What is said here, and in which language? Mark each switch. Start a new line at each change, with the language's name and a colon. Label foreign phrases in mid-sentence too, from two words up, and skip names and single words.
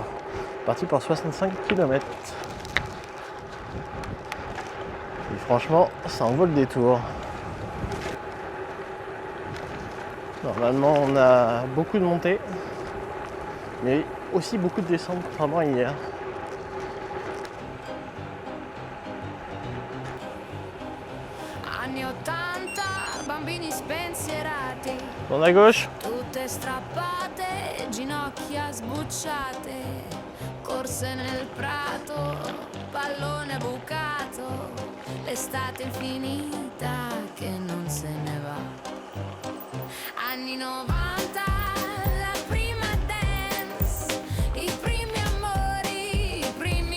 French: Parti pour 65 km. Et franchement, ça en vaut le détour. Normalement, on a beaucoup de montées, mais aussi beaucoup de descentes, contrairement à hier.
Italian: Anni 80, bambini spensierati,
French: On à gauche.
Italian: tutte strappate, ginocchia sbucciate, corse nel prato, pallone bucato, l'estate infinita che non se ne va. Anni 90, la prima dance, i primi amori, i primi